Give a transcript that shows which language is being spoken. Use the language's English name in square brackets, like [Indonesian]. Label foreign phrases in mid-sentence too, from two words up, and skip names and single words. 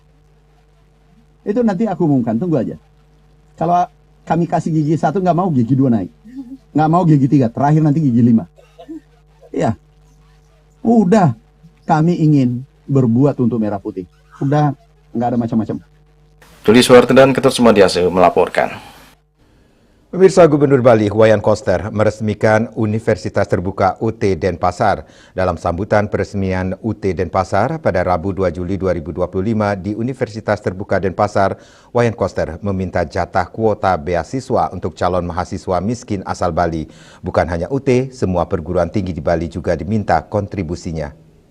[Indonesian] Itu nanti aku umumkan, tunggu aja. Kalau kami kasih gigi 1, nggak mau gigi 2 naik. Nggak mau gigi 3, terakhir nanti gigi 5. Iya. Udah, kami ingin berbuat untuk merah putih. Udah, nggak ada macam-macam. Tuli Suharto dan Ketut Sumadiase melaporkan. Pemirsa, Gubernur Bali Wayan Koster meresmikan Universitas Terbuka UT Denpasar. Dalam sambutan peresmian UT Denpasar pada Rabu 2 Juli 2025 di Universitas Terbuka Denpasar, Wayan Koster meminta jatah kuota beasiswa untuk calon mahasiswa miskin asal Bali. Bukan hanya UT, semua perguruan tinggi di Bali juga diminta kontribusinya.